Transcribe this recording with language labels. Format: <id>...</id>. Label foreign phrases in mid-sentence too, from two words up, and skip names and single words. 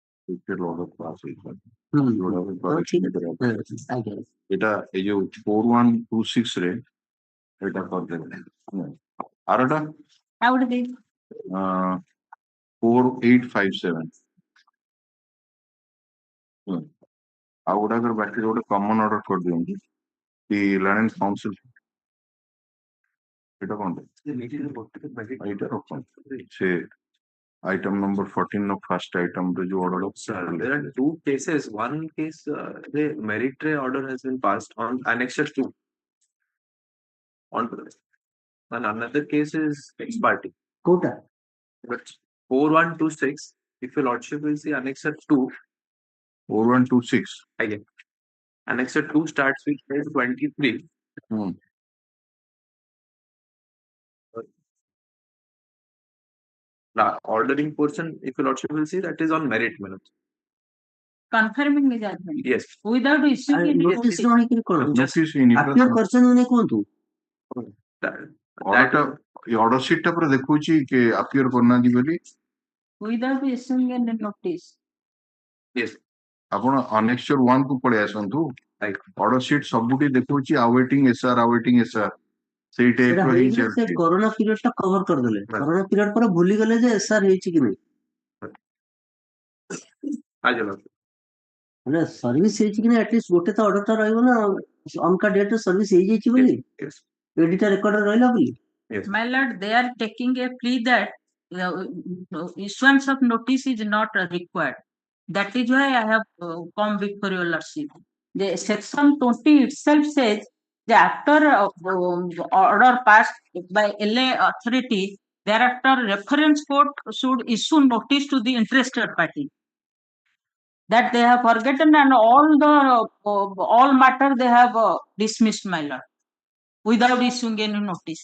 <en>Special order pass ହେଇଥିଲା।</en> <or>ହଁ ଠିକ ଅଛି ଆଜ୍ଞା ଏଇଟା ଏଇ ଯୋଉ 4126 ରେ ଏଇଟା କରିଦେବେ। ଆରଟା ଆଉ ଗୋଟେ ଦେଇ 4857 ଆଉ ଗୁଡାକର ବାକି ଗୋଟେ କମନ ଅର୍ଡର କରିଦିଅନ୍ତୁ। ଦି ଲାଇନ୍ କାଉନ୍ସିଲ ଏଇଟା କଣ ଏଇଟା ରଖନ୍ତୁ।</or> <en>ସେ item number 14 of first item</en> <or>ରେ ଯୋଉ</or> <en>order There are two cases. One case, the merit order has been passed on annexure 2. On to this. And another case is ex parte.</en> <or>କୋଉଟା?</or> <en>But 4126, if your lordship will see annexure 2, 4126 again. Annexure 2 starts with page 23. Now, ordering portion, if your lordship will see, that is on merit. confirming the judgment Yes. without issuing any</en> <or>ନୋଟିସ</or> <en>notice.</en> <or>ରହିକିରି କଣ</or> <en>Just notice in</en> <or>ଆପ୍ୟର କରିଛନ୍ତି ନାଇଁ କୁହନ୍ତୁ। ଅର୍ଡରଟା ଏ ଅର୍ଡର ସିଟ୍ ଟା ପୁରା ଦେଖୁଛି କି ଆପିୟର କରୁନାହାନ୍ତି ବୋଲି।</or> <en>Without issuing any notice. Yes.</en> <or>ଆପଣ annexure 1 କୁ ପଳେଇ ଆସନ୍ତୁ। ଅର୍ଡର ସିଟ୍ ସବୁଠି ଦେଖୁଛି</or> <en>awaiting SR</en> <or>ସେଇ ଟାଇପ ସେଟା ର ହିଁ ହେଇଗଲେ ସେ ଚାଲିଛି। କରୋନା ପିରିୟଡ ଟା କଭର କରିଦେଲେ। କରୋନା ପିରିୟଡ ପରେ ଭୁଲିଗଲେ ଯେ ଏସଆର ହେଇଛି କି ନାହିଁ। ମାନେ ସର୍ଭିସ ହେଇଛି କି ନା ଆଟଲିଷ୍ଟ ଗୋଟେ ତ ଅର୍ଡର ଟା ରହିବ ନା ଅମକା ଡେଟ୍ ରେ ସର୍ଭିସ ହେଇଯାଇଛି ବୋଲି ଏଡିଟା ରେକର୍ଡ ରହିଲା ବୋଲି।</or> <en>My lord, they are taking a plea that issuance of notice is not required. That is why I have come before your lordship. The section 20 itself says that after order passed by LA authority, thereafter reference court should issue notice to the interested party that they have forgotten and all matter they have dismissed, my lord, without issuing any notice.</en>